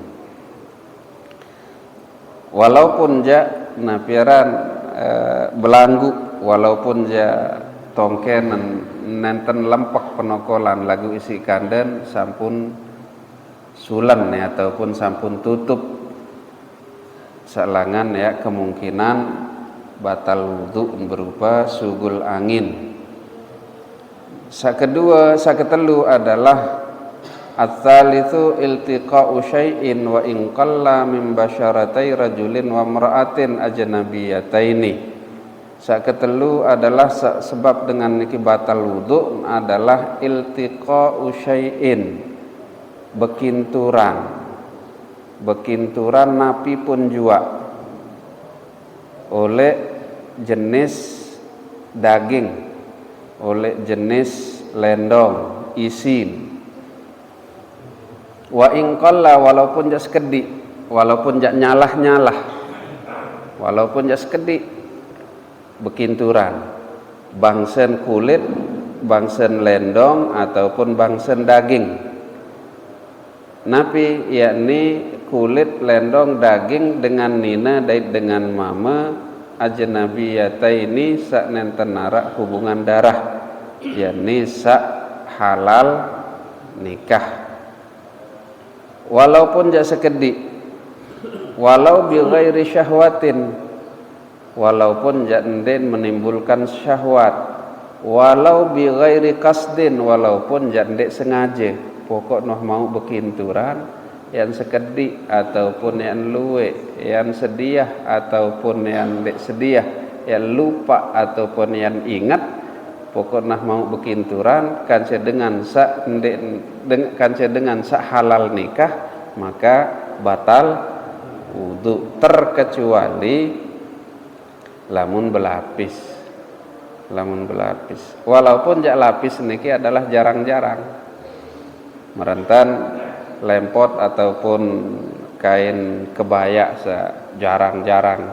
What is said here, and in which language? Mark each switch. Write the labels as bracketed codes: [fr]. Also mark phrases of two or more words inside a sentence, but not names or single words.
[sas] Walaupun ja napiaran belanggu, walaupun ja tongken nenten lempak penokolan lagu isi kanden sampun sulan ya, ataupun sampun tutup salangan ya kemungkinan batal wudu berupa sugul angin. Saketelu adalah [ar] الثالث التقاء شيء وإن قل من بشرتي رجل وامرأة أجنبيتين. [sas] Saketelu adalah sebab dengan niki batal wudu adalah [ar] التقاء شيء, [sas] bekinturan napi pun jua oleh jenis daging, oleh jenis lendong, isin. [ar] وإن قل, [sas] walaupun jak sekedik, walaupun jak nyalah-nyalah, walaupun jak sekedik bekinturan, bangsen kulit, bangsen lendong ataupun bangsen daging. Napi yakni kulit, lendong, daging dengan nina dait dengan mama ajnabiyataini sak nenten narak hubungan darah, yakni sak halal nikah. Walaupun jak sekedik, [ar] ولو بغير شهوة, [sas] walaupun jak enden menimbulkan syahwat, walau [ar] بغير قصد, [sas] walaupun jak ndek sengaja, pokok noh mau bekinturan yang sekedik ataupun yang luwe, yang sediah ataupun yang ndek sediah, yang lupa ataupun yang ingat, pokok nah mau bekinturan kanse dengan sa halal nikah, maka batal wudu, terkecuali lamun belapis. Walaupun jak lapis niki adalah jarang-jarang, merentan lempot ataupun kain kebaya jarang-jarang.